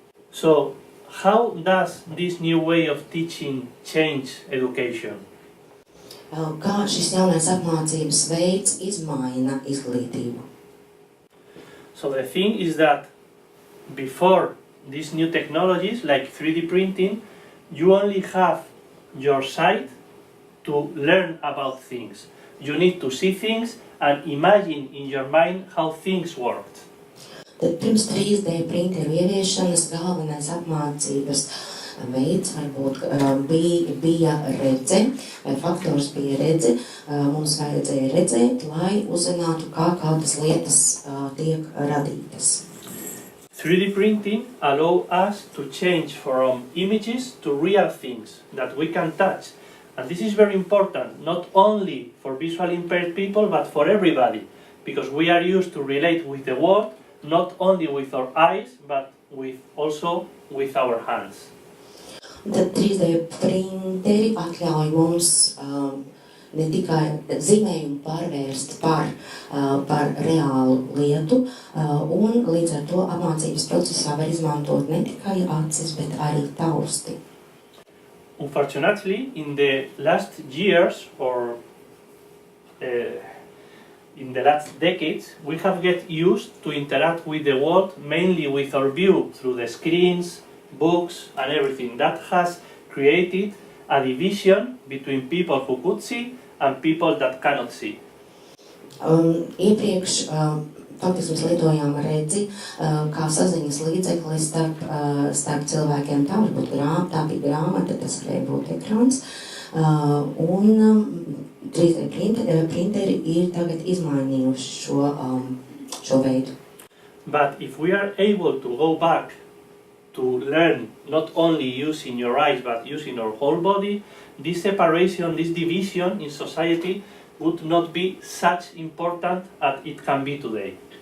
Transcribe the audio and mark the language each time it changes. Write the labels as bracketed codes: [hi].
[en] So, how does this new way of teaching change education? [lv] Kā šis jaunais apmācības veids izmaina izglītību? [en] So the thing is that before these new technologies like 3D printing, you only have your sight to learn about things. You need to see things and imagine in your mind how things worked. [lv] Tad pirms 3D printeru ieviešanas galvenais apmācības veids, varbūt bija redze, vai faktors bija redze. Mums vajadzēja redzēt, lai uzzinātu, kā kādas lietas tiek radītas. [en] 3D printing allows us to change from images to real things that we can touch. And this is very important, not only for visually impaired people, but for everybody, because we are used to relate with the world, not only with our eyes, but also with our hands. [lv] Tad 3D printeri atļauj mums ne tikai zīmējumu pārvērst par reālu lietu, un līdz ar to apmācības procesā var izmantot ne tikai acis, bet arī tausti. [en] Unfortunately, in the last years or in the last decades, we have get used to interact with the world mainly with our view through the screens, books, and everything. That has created a division between people who could see and people that cannot see. [lv] Iepriekš faktiski mēs lietojām redzi kā saziņas līdzekli starp cilvēkiem. Tā bija grāmata, tas varēja būt ekrāns. Un 3D printeri ir tagad izmainījuši šo veidu. [en] But if we are able to go back to learn not only using your eyes but using our whole body, this separation, this division in society would not be such important as it can be today.